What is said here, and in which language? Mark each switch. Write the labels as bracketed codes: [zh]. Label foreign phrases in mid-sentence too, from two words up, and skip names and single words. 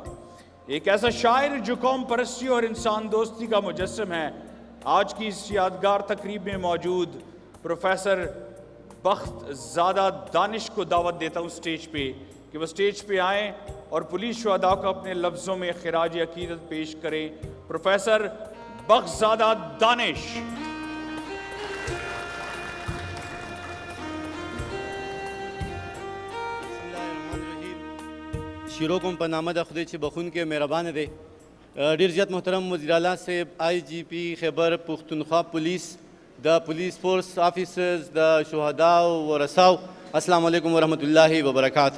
[ur] ایک ایسا شاعر جو قوم پرستی اور انسان دوستی کا مجسم ہے، آج کی اس یادگار تقریب میں موجود پروفیسر بخت زادہ دانش کو دعوت دیتا ہوں سٹیج پہ کہ وہ سٹیج پہ آئیں اور پولیس شہداء کو اپنے لفظوں میں خراج عقیدت پیش کریں۔ پروفیسر بخت زادہ دانش۔ [ps] شیرو کوم په نامه د خدای چې بخونکی مهربانه دی. ډېر زیات محترم وزیر اعلی صاحب، آئی جی پی خیبر پختونخوا پولیس، د [en] police force officers, [ps] د شهداو ورثاو، [ar] السلام علیکم ورحمت الله وبرکاتو.